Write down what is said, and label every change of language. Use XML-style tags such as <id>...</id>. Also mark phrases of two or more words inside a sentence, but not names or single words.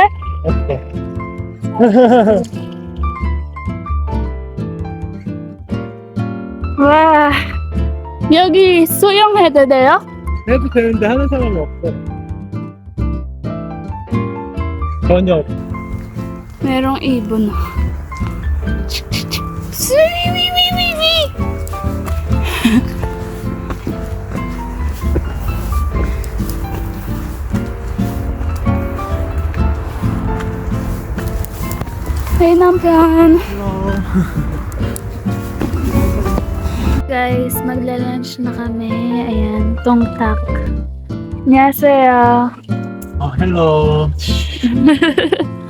<ko>어때? 와, 여기 수영해도 돼요? 해도 되는데 하는 사람이 없어. 전혀 없어.</ko> <tl>merong ibon. Swiwiwiwiwi!</tl> <ko>Hey, 남편.</ko> <tl>Guys, magla-lunch na kami. Ayan, tongtak.</tl> <ko>안녕하세요. 헬로.</ko>